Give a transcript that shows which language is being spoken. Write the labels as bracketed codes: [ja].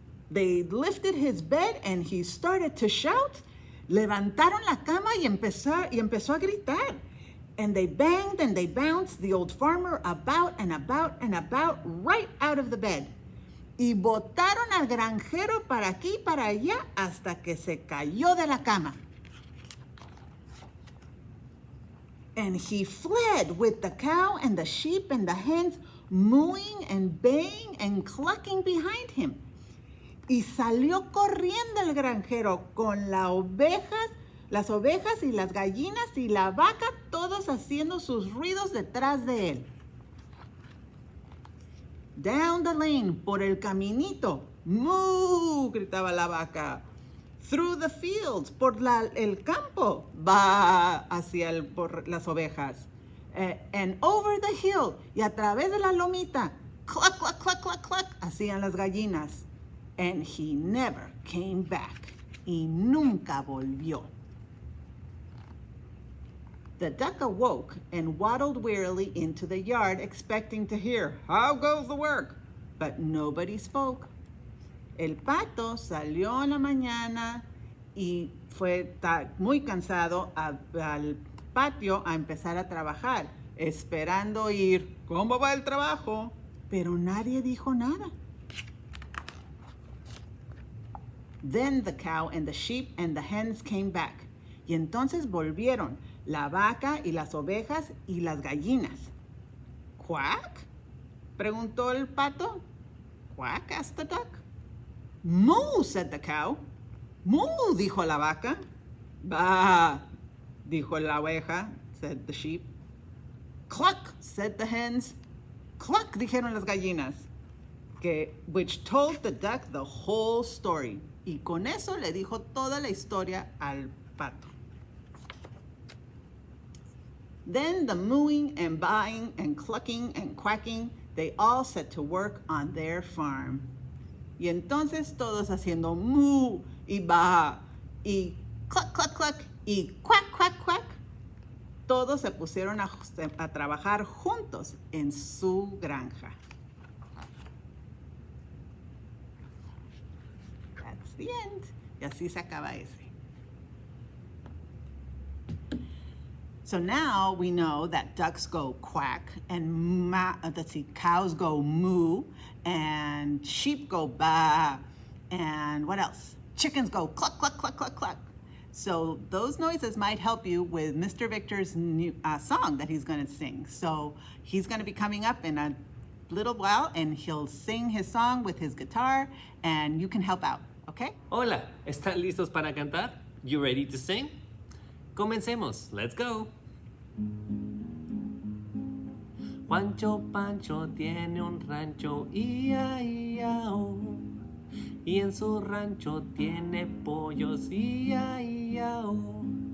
[en] They lifted his bed and he started to shout. [es] Levantaron la cama y empezó a gritar. [en] And they banged and they bounced the old farmer about and about and about right out of the bed. [es] Y botaron al granjero para aquí y para allá hasta que se cayó de la cama. [en] And he fled with the cow and the sheep and the hens mooing and baying and clucking behind him. [es] Y salió corriendo el granjero con las ovejas y las gallinas y la vaca, todos haciendo sus ruidos detrás de él. [en] Down the lane, [es] por el caminito, moo, gritaba la vaca. [en] Through the fields, [es] por el campo, va por las ovejas. [en] And over the hill, [es] y a través de la lomita, cluck, cluck, cluck, cluck, cluck, hacían las gallinas. [en] And he never came back. [es] Y nunca volvió. [en] The duck awoke and waddled wearily into the yard, expecting to hear, "How goes the work?" But nobody spoke. [es] El pato salió en la mañana y fue muy cansado al patio a empezar a trabajar, esperando oír, "¿Cómo va el trabajo?" Pero nadie dijo nada. [en] Then the cow and the sheep and the hens came back. [es] Y entonces volvieron la vaca y las ovejas y las gallinas. "Quack?" preguntó el pato. "Quack?" [en] asked the duck. "Moo," said the cow. "Moo," [es] dijo la vaca. "Bah," dijo la oveja, [en] said the sheep. "Cluck," said the hens. "Cluck," [es] dijeron las gallinas. [en] Which told the duck the whole story. [es] Y con eso le dijo toda la historia al pato. [en] Then the mooing and baaing and clucking and quacking, they all set to work on their farm. [es] Y entonces todos haciendo moo y ba y cluck, cluck, cluck y quack, quack, quack, todos se pusieron a trabajar juntos en su granja. [en] That's the end. [es] Y así se acaba ese. [en] So now we know that ducks go quack and cows go moo and sheep go ba and what else? Chickens go cluck, cluck, cluck, cluck, cluck. So those noises might help you with Mr. Victor's new song that he's going to sing. So he's going to be coming up in a little while and he'll sing his song with his guitar and you can help out, okay? [es] Hola, ¿están listos para cantar? [en] You ready to sing? [es] Comencemos, [en] let's go. [es] Juancho Pancho tiene un rancho, ia-ia-o. Y en su rancho tiene pollos, ia-ia-o.